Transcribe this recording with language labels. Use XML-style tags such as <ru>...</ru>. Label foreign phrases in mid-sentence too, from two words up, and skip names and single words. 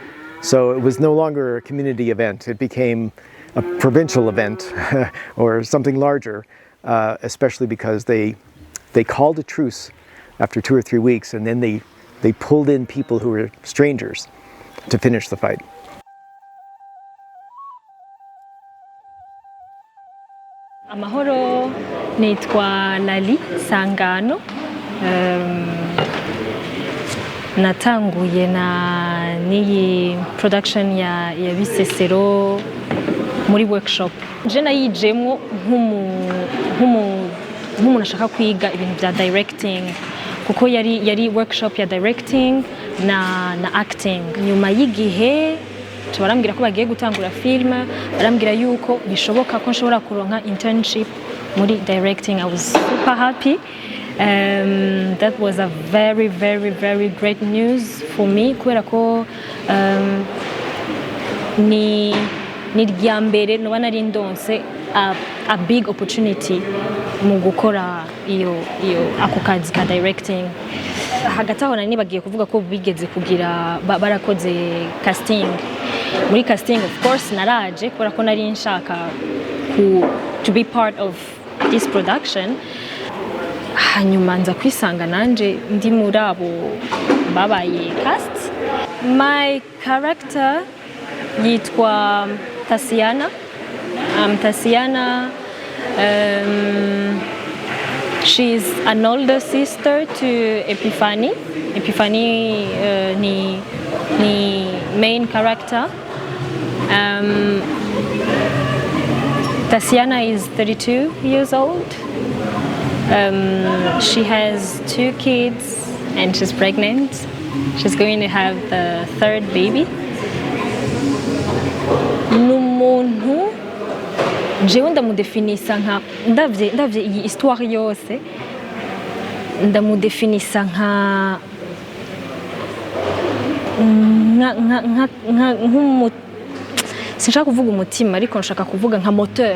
<en>So it was no longer a community event. It became a provincial event or something larger, especially because they called a truce after 2 or 3 weeks, and then they pulled in people who were strangers to finish the fight.</en> <rn>Amahoro, nitwa Lali Sangano, natanguye n'iyi production ya Bisesero muri workshop. Je nayijemo nk'umuntu ashaka kwiga ibintu bya directing kuko yari workshop ya directing na acting. Nyuma y'igihe barambwira ko bagiye gutangura film, barambwira yuko bishoboka ko nshobora kuronka internship muri directing.</rn> <en>I was super happy. That was a very great news for me</en> <rn>kubera ko ni ryambere no bana rindonse</rn> <en>a big opportunity</en> <rn>mu gukora iyo ako kazi ka</rn> <en>directing.</en> <rn>Hagati aho nani bagiye kuvuga ko bigeze kugira barakoze casting. Muri casting</rn> <en>of course</en> <rn>naraje kubera ko nari nshaka</rn> <en>to be part of this production.</en> <rn>Hanyuma nza kwisanga nanje ndi muri abo babaye cast.</rn> <en>My character yitwa Tasiana. Tasiana, she's an older sister to Epiphany. Epiphany</en> <rn>ni</rn> <en>main character. Tasiana is 32 years old. She has 2 kids and she's pregnant. She's going to have the 3rd baby.</en> <rn>Numuntu jewe ndamudefinisa nka ndavye iyi histoire yose ndamudefinisa nka sinshaka kuvuga umutima ariko nshaka kuvuga nka moteur.</rn>